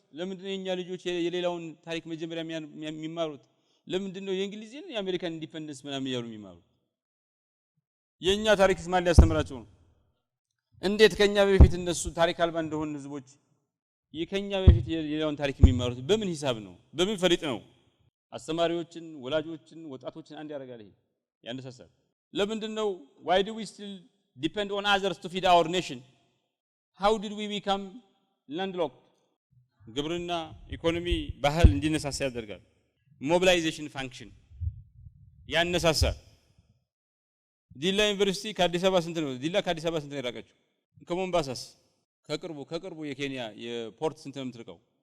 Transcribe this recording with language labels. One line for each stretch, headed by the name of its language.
Amharic: ለምንድን ነው የኛ ልጆች የሌላውን ታሪክ መጀመሪያ የሚማሩት? ለምንድን ነው የእንግሊዝን የአሜሪካን ኢንዲፔንደንስ ምናምን ያሉ የሚማሩት? የኛ ታሪክስ ማን ሊያስተምራቸው ነው? እንዴት ከኛ በፊት እነሱ ታሪክ አልባ እንደሆኑ ህዝቦች የከኛ በፊት የሌላውን ታሪክ የሚማሩት በምን ሂሳብ ነው? በምን ፈሊጥ ነው? አስተማሪዎችን፣ ወላጆችን፣ ወጣቶችን አንድ ያደርጋል። ይሄ ያነሳሳል። ለምንድን ነው
English: why do we still depend on others to feed our nation? how did we become landlocked?
Amharic: ግብርና፣ ኢኮኖሚ፣ ባህል እንዲነሳሳ ያደርጋል። ሞቢላይዜሽን ፋንክሽን ያነሳሳል። ዲላ ዩኒቨርሲቲ ከአዲስ አበባ ስንት ነው? ዲላ ከአዲስ አበባ ስንት ነው የራቀችው? ከሞምባሳስ ከቅርቡ የኬንያ የፖርት ስንት ነው የምትርቀው?